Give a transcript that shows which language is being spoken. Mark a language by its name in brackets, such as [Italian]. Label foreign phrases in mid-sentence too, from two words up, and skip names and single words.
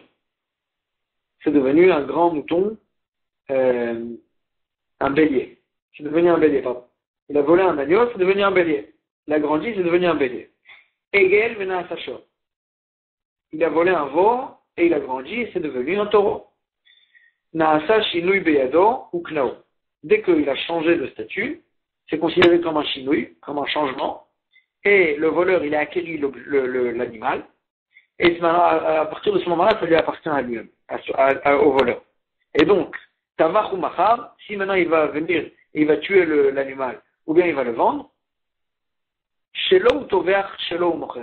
[French] C'est devenu un grand mouton, un bélier. C'est devenu un bélier, pardon. Il a volé un agneau, c'est devenu un bélier. Il a grandi, c'est devenu un bélier. [Hebrew] עגל ונעשה שור. [French] Il a volé un veau et il a grandi et c'est devenu un taureau. [Hebrew] נעשה שינוי בידו וקנאו. [French] Dès qu'il a changé de statut, c'est considéré comme un shinui, comme un changement, et le voleur il a acquis l'animal, et à partir de ce moment-là, ça lui appartient à lui-même, au voleur. Et donc, [Hebrew] טבח ומכר, [French] si maintenant il va venir et il va tuer l'animal, ou bien il va le vendre, [Hebrew] שלו הוא טובח שלו הוא מוכר.